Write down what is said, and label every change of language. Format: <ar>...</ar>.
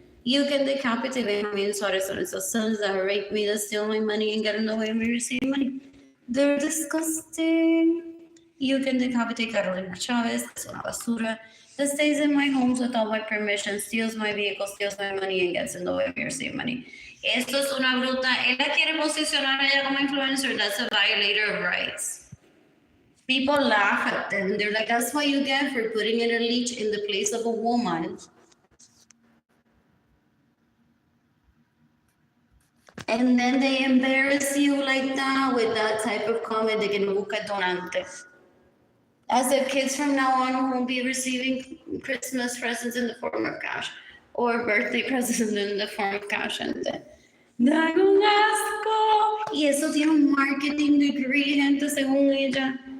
<en>You can decapitate Benjamin Suarez and his sons that rape me, that steal my money, and get in the way of me receiving money. They're disgusting. You can decapitate Carolina Chavez, that's</en> <es>una basura,</es> <en>that stays in my homes without my permission, steals my vehicle, steals my money, and gets in the way of me receiving money.</en> <es>Esto es una bruta. Él la quiere posicionar a ella como influencer.</es> <en>That's a violator of rights. People laugh at them. They're like, that's what you get for putting in a leech in the place of a woman. And then they embarrass you like that with that type of comment. They can</en> <es>busca donante.</es> <en>As if kids from now on won't be receiving Christmas presents in the form of cash or birthday presents in the form of cash.</en> <es>Gente. Dan un asco. Y eso tiene un marketing degree, gente, según ella.</es>